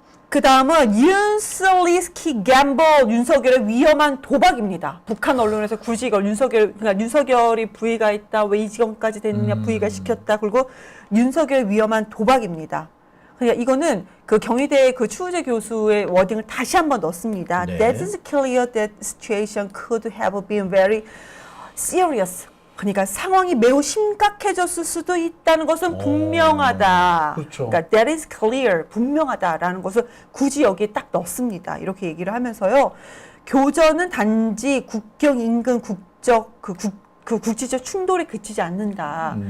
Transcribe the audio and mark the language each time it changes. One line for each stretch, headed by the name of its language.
Korean: 그 다음은 윤슬리스키 갬블 윤석열의 위험한 도박입니다. 북한 언론에서 굳이 이걸 그러니까 윤석열이 부의가 있다, 왜 이 지경까지 됐느냐, 부의가 시켰다, 그리고 윤석열의 위험한 도박입니다. 그러니까 이거는 그 경희대 그 추우재 교수의 워딩을 다시 한번 넣습니다. 네.
English: That is clear that situation could have been very serious.
Korean: 그러니까 상황이 매우 심각해졌을 수도 있다는 것은 분명하다. 그렇죠. 그러니까
English: that is clear,
Korean: 분명하다라는 것을 굳이 여기에 딱 넣습니다. 이렇게 얘기를 하면서요. 교전은 단지 국경 인근 국적 그 국지적 충돌에 그치지 않는다.